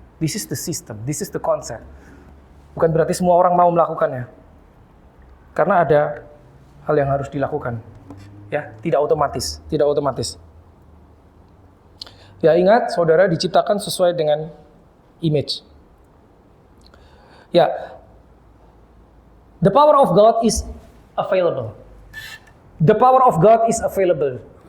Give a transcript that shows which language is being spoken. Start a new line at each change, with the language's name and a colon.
English: This is the system, this is the concept.
Indonesian: Bukan berarti semua orang mau melakukannya. Karena ada hal yang harus dilakukan. Ya, tidak otomatis, tidak otomatis. Ya, ingat, saudara diciptakan sesuai dengan image.
English: Ya, the power of God is available. The power of God is available.